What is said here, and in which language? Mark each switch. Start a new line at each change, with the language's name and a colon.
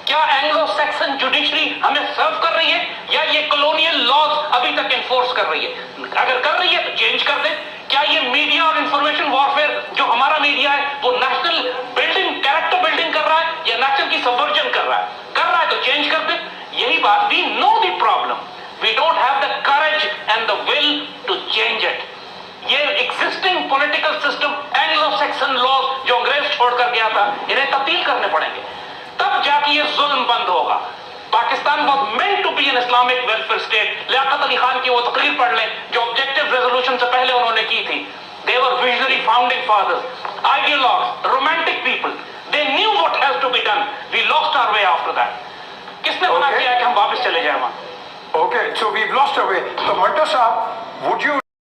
Urdu: کیا Anglo Saxon judiciary ہمیں سرو کر رہی ہے یا یہ کلونیل لاز ابھی تک انفورس کر رہی ہے؟ اگر کر رہی ہے تو چینج کر دیں. کیا یہ میڈیا اور انفارمیشن وارفیئر جو ہمارا میڈیا ہے وہ نیشنل بلڈنگ, کیریکٹر بلڈنگ کر رہا ہے یا نیشنل کی سبورجن کر رہا ہے؟ کر رہا ہے تو چینج کر دیں. یہی بات,
English: we know the problem, we don't have the courage and the will to change it.
Urdu: یہ existing political system, Anglo Saxon laws جو انگریز چھوڑ کر گیا تھا, انہیں تبدیل کرنے پڑیں گے, تب جا کے یہ ظلم بند ہوگا.
English: Pakistan was meant to be an Islamic welfare state.
Urdu: Liaquat Ali Khan کی وہ تقریر پڑھ لیں جو آبجیکٹو ریزولوشن سے پہلے انہوں نے کی تھی.
English: They were visionary founding fathers, ideologues, romantic people. They knew what has to be done. We lost our way after that.
Urdu: کس نے منع کیا کہ ہم واپس چلے جائیں وہاں؟
English: Okay, so we've lost our way. So Manto Saab, would you